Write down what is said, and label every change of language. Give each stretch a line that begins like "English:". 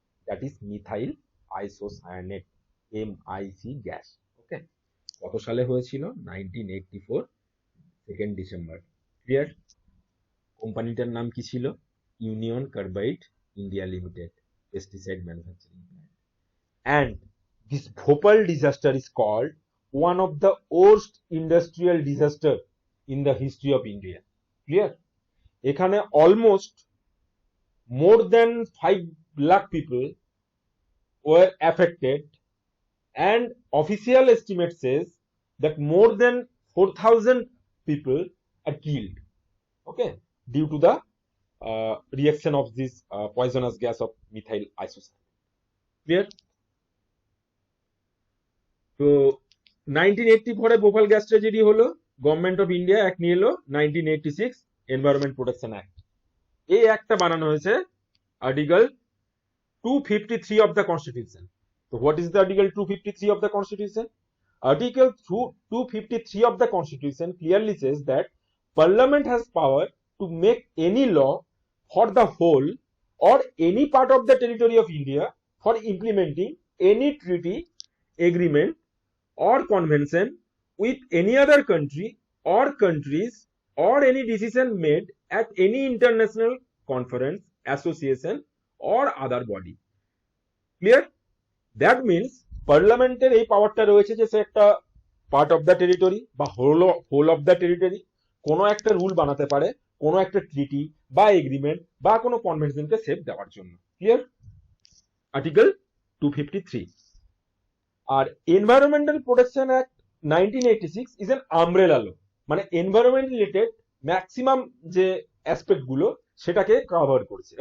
English: That is methyl isocyanate, MIC gas.
Bangla: ওকে, কত সালে হয়েছিল? 1984 2 ডিসেম্বর। ক্লিয়ার? কোম্পানিটার নাম কি ছিল? Union carbide India limited, pesticide manufacturing plant.
English: And this Bhopal disaster is called one of the worst industrial disaster in the history of India. Clear? এখানে almost more than 5 lakh people were affected, and official estimate says that more than 4,000 people are killed. Okay, due to the reaction of this poisonous gas of methyl isocyanate. Clear?
Bangla: তো 1984 Bhopal gas tragedy হলো, government of India act নিয়ে এলো 1986, environment protection act. এই অ্যাক্টটা বানানো হয়েছে article 253
English: of the constitution. So what is the article 253 of the constitution? Article 253 of the constitution clearly says that parliament has power to make any law for the whole or any part of the territory of India for implementing any treaty, agreement or convention with any other country or countries, or any decision made at any international conference, association or other body. Clear? That means
Bangla: পার্লামেন্টের এই পাওয়ারটা রয়েছে যে সে একটা part of the territory বা whole of the territory কোনো একটা rule বানাতে পারে, কোনো একটা ট্রিটি বা এগ্রিমেন্ট বা কোনো কনভেনশনকে সেভ দেওয়ার জন্য। Clear? Article 253। আর environmental protection act 1986
English: is an umbrella law,
Bangla: মানে এনভায়রনমেন্ট রিলেটেড ম্যাক্সিমাম যে অ্যাসপেক্ট গুলো সেটাকে কভার করছে।